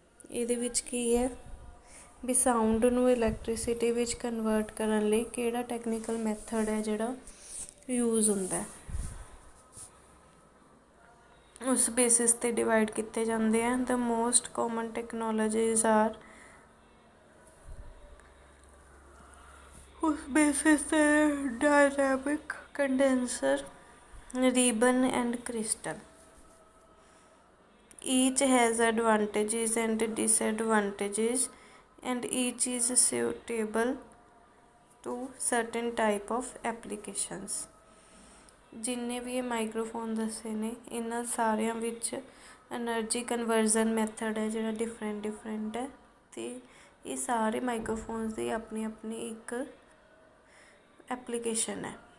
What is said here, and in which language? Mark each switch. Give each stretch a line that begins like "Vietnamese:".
Punjabi: ਇਹਦੇ ਵਿੱਚ ਕੀ ਹੈ ਵੀ ਸਾਊਂਡ ਨੂੰ ਇਲੈਕਟ੍ਰੀਸਿਟੀ ਵਿੱਚ ਕਨਵਰਟ ਕਰਨ ਲਈ ਕਿਹੜਾ ਟੈਕਨੀਕਲ ਮੈਥਡ ਹੈ ਜਿਹੜਾ ਯੂਜ਼ ਹੁੰਦਾ, ਉਸ ਬੇਸਿਸ 'ਤੇ ਡਿਵਾਈਡ ਕੀਤੇ ਜਾਂਦੇ ਆ।
English: the most common technologies are,
Punjabi: ਉਸ ਬੇਸਿਸ 'ਤੇ
English: Dynamic, condenser, ribbon and crystal. each has advantages and disadvantages and each is suitable to certain type of applications।
Punjabi: ਜਿੰਨੇ ਵੀ ਇਹ ਮਾਈਕਰੋਫੋਨ ਦੱਸੇ ਨੇ ਇਹਨਾਂ ਸਾਰਿਆਂ ਵਿੱਚ ਐਨਰਜੀ ਕਨਵਰਜ਼ਨ ਮੈਥਡ ਹੈ ਜਿਹੜਾ ਡਿਫਰੈਂਟ ਹੈ, ਅਤੇ ਇਹ ਸਾਰੇ ਮਾਈਕਰੋਫੋਨਸ ਦੀ ਆਪਣੀ ਆਪਣੀ ਇੱਕ ਐਪਲੀਕੇਸ਼ਨ ਹੈ।